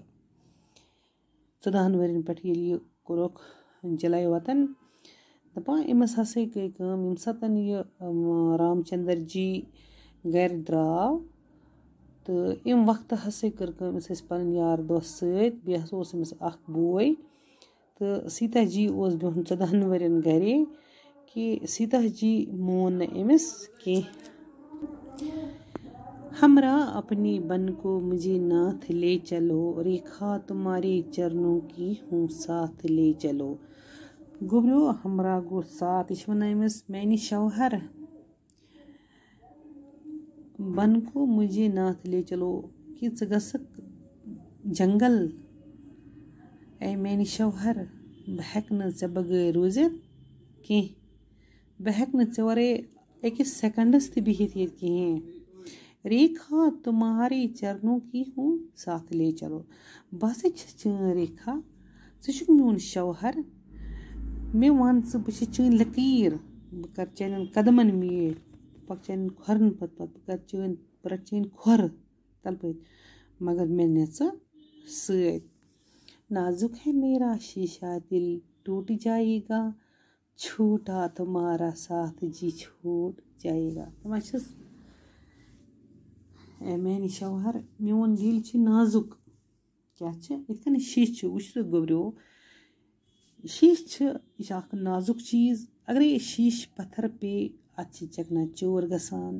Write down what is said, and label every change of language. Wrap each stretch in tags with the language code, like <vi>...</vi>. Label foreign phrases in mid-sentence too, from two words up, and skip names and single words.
<ks>14 ؤرین پٮ۪ٹھ ییٚلہِ یہِ کوٚرُکھ جلایہِ وطن دَپان أمِس ہسا گٔے کٲم ییٚمہِ ساتہٕ یہِ رام چندر جی گرِ درٛاو تہٕ اَمہِ وقتہٕ ہسا کٔر کٲم أمِس ٲسۍ پنٕنۍ یار دوس سۭتۍ. بیٚیہِ ہسا اوس أمِس اکھ بوے تہٕ سیتا جی اوس بِہُن 14 ؤرین گرے کہِ سیتا جی مون نہٕ أمِس کینٛہہ.</ks> <ur>ہمراہ اپنی بن کو مجھے ناتھ لے چلو ریکھا تمہارے چرنوں کی ہوں ساتھ لے چلو.</ur> <ks>گوٚبریو ہمراہ گوٚو ساتھ. یہِ چھِ وَنان أمِس میانہِ شوہر</ks> <ur>بن کو مجھے ناتھ لے چلو</ur> <ks>کہِ ژٕ گژھکھ جنگل. اے میانہِ شوہر بہٕ ہٮ۪کہٕ نہٕ ژےٚ بغٲر روٗزِتھ کینٛہہ. بہٕ ہٮ۪کہٕ نہٕ ژےٚ ورٲے أکِس سٮ۪کنڈس تہِ بِہِتھ ییٚتہِ کِہیٖنۍ.</ks> <ur>ریکھا تمہارے چرنوں کی ہوں ساتھ لے چلو.</ur> <ks>بہٕ ہسا چھَس چٲنۍ ریکھا ژٕ چھُکھ میون شوہر. مےٚ وَن ژٕ بہٕ چھَس چٲنۍ لٔکیٖر. بہٕ کَرٕ چانٮ۪ن قدمن میٖٹھۍ بہٕ پَکہٕ چانٮ۪ن کھۄرن پتہٕ بہٕ رَٹہٕ چٲنۍ کھۄر تَلہٕ پٔتۍ مگر مےٚ نہِ ژٕ سۭتۍ.</ks> <ur>نازُک ہے میرا شیٖشا دل ٹوٗٹ جائے گا چھوٹا تمہارا ساتھ جی چھوٹ جائے گا.</ur> <ks>دَپان چھِس اے میانہِ شوہر میون دِل چھُ نازُک. کیٛاہ چھِ یِتھ کٔنۍ شیٖشہٕ چھُ وٕچھ سا گوٚبریو شیٖشہٕ چھِ یہِ چھِ اکھ نازُک چیٖز. اگرے یہِ شیٖشہٕ پتھر پیٚیہِ اَتھ چھِ چکنا چوٗر گژھان.</ks>